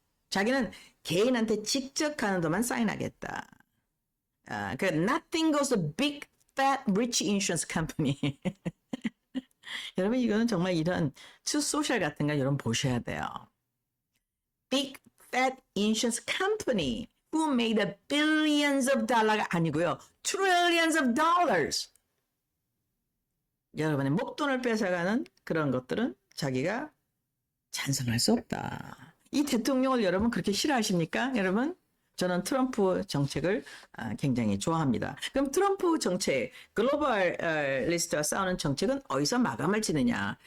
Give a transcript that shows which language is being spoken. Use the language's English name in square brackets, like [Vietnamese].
[Korean] 자기는 개인한테 직접 가는 동안 사인하겠다. [English] Nothing goes to big fat rich insurance company. [Korean] 여러분 이거는 정말 이런 추 소셜 같은 거 여러분 보셔야 돼요. [English] Big fat insurance company who made a billions of dollars가 [Korean] 아니고요. [English] trillions of dollars. [Korean] 여러분의 목돈을 뺏어가는 그런 것들은 자기가 찬성할 수 없다. 이 대통령을 여러분 그렇게 싫어하십니까? 여러분? 저는 트럼프 정책을 굉장히 좋아합니다. 그럼 트럼프 정책, 글로벌리스트와 싸우는 정책은 어디서 마감을 치느냐?